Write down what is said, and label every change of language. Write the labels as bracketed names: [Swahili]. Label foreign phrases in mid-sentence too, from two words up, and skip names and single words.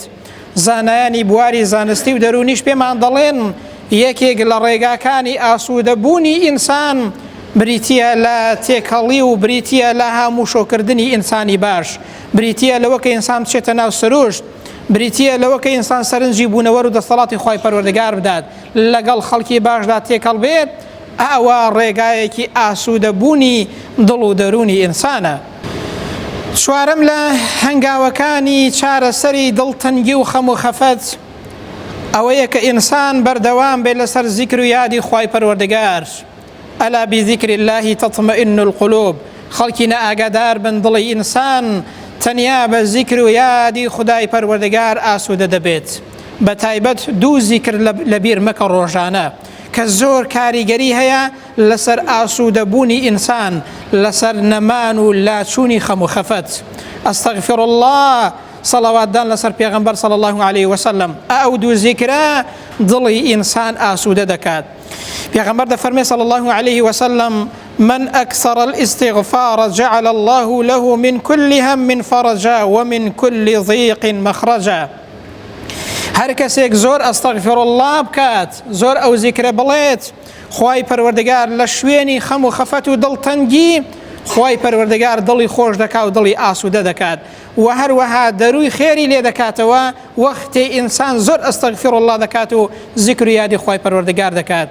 [Central Kurdish] زانایانی بواری زانستی و دەرونیش پێمان دەڵێن یەکێک لە ڕێگاکانی ئاسوودەبوونی ئینسان بریتیە لە تێکەڵی و بریتیە لە هاموشۆکردنی ئینسانی باش، بریتیە لەوە کە ئینسان بچێتە ناو سروشت، بریتیە لەوە کە ئینسان سەرنجی بوونەوە و دەسەڵاتی خۆی پەروەردگار بدات، لەگەڵ خەڵکی باشدا تێکەڵ بێت، ئەوە ڕێگایەکی ئاسوودەبوونی دڵ و دەرونی ئینسانە. چوارەم لە هەنگاوەکانی چارەسەری دڵتەنگی و خەم و خەفەت ئەوەیە کە ئینسان بەردەوام بێت لەسەر زیکر و یادی خۆی پەروەردگار. [Arabic] ئەلا بذیکر الله تطمئن القلوب، [Central Kurdish] خەڵکی نەئاگادار بن دڵی ئینسان تەنیا بە زیکر و یادی خودای پەروەردگار ئاسوودە دەبێت. بە تایبەت دوو زیکر لەبیر مەکە ڕۆژانە کە زۆر کاریگەری هەیە لەسەر ئاسوودەبوونی ئینسان، لەسەر نەمان و لاچوونی خەم و خەفەت. [Arabic] ئەستەغفر الله، [Central Kurdish] سەڵەواتدان لەسەر پێغەمبەر [Arabic] صلی الله عليه وسلم. [Central Kurdish] ئەو دوو زیکرە دڵی ئینسان ئاسوودە دەکات. پێغەمبەر دەفەرمێ [Arabic] صلی الله عليه وسلم من أكثر الاستغفار جعل الله له من كل هم فرجا ومن كل ضيق مخرجا. [Central Kurdish] هەر کەسێک زۆر [Arabic] ئەستەغفر الله [Central Kurdish] بکات، زۆر ئەو زیکرە بڵێت، خوای پەروەردگار لە شوێنی خەم و خەفەت و دڵتەنگی خوای پەروەردگار دڵی خۆش دەکات و دڵی ئاسوودە دەکات، و هەروەها دەروی خێری لێ دەکاتەوە وەختێ ئینسان زۆر [Arabic] ئەستەغفر الله [Central Kurdish] دەکات و زیکر و یادی خوای پەروەردگار دەکات.